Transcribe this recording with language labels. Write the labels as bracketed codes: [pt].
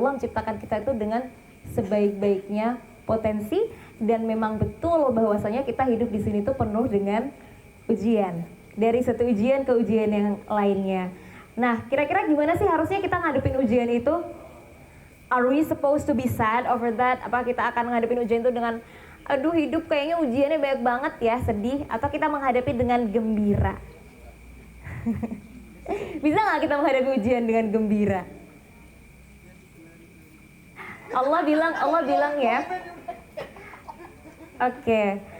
[id] Allah menciptakan kita itu dengan sebaik-baiknya potensi, dan memang betul bahwasanya kita hidup di sini tuh penuh dengan ujian, dari satu ujian ke ujian yang lainnya. Nah, kira-kira gimana sih harusnya kita ngadepin ujian itu? [en] Are we supposed to be sad over that? [id] Apa kita akan ngadepin ujian itu dengan aduh hidup kayaknya ujiannya banyak banget ya, sedih, atau kita menghadapi dengan gembira? Bisa nggak kita menghadapi ujian dengan gembira? Allah bilang ya. Oke.